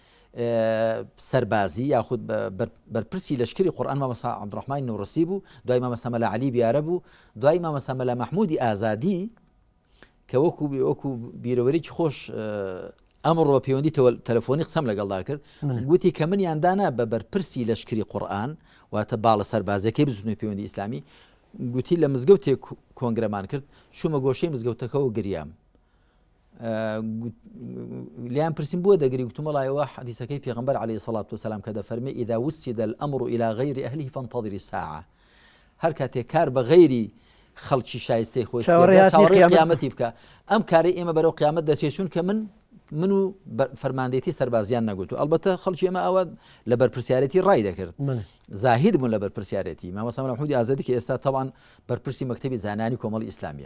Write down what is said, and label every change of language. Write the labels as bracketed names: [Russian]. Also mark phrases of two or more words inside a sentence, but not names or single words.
[Central Kurdish] سەربازی یاخود بەرپرسی لەشکری قورئان مامۆستا عەبدوڕەحمانی نەوڕەسی بوو دوای مامۆستا مەلا عەلی بیارە بوو دوای مامۆستا مەلا مەحموودی ئازادی کە وەکو بیرەوەرێکی خۆش ئەمڕۆ پەیوەندی تەلەفۆنی قسەم لەگەڵدا کرد گوتی کە منیاندانا بە بەرپرسی لەشکری قورئان واتە باڵە سەربازەکەی بزوتنەوەی پەیوەندی ئیسلامی گوتی لە مزگەوتێک کۆنگرەمان کرد چوومە گۆشەی مزگەوتەکەەوە گریام لیان پرسیم بۆ دەگری گوتم وڵایەوە حەدیسەکەی پێغەمبەر [Arabic] عەلەیهی سەڵات وسەلام [Central Kurdish] کە دەفەرمێ [Arabic] ئیذا وسد الأمر إلى غير أهله فانتظر الساعة [Central Kurdish] هەر کاتێک کار بە غەیری خەڵکی شایستەی خۆی چاوەڕێی قیامەتی بکە ئەم کارەی ئێمە بەرەو قیامەت دەچێت کە من و فەرماندەیەتی سەربازیان نەگوت و ئەلبەتە خەڵکی ئێمە ئەوە لە بەرپرسیارەتی ڕای دەکرد زاهید بوون لە بەرپرسیارەتی مامۆستا مەلا محمودی ئازادی کە ئێستا تەبعاً بەرپرسی مەکتەبی زانانی کۆمەڵی ئیسلامیە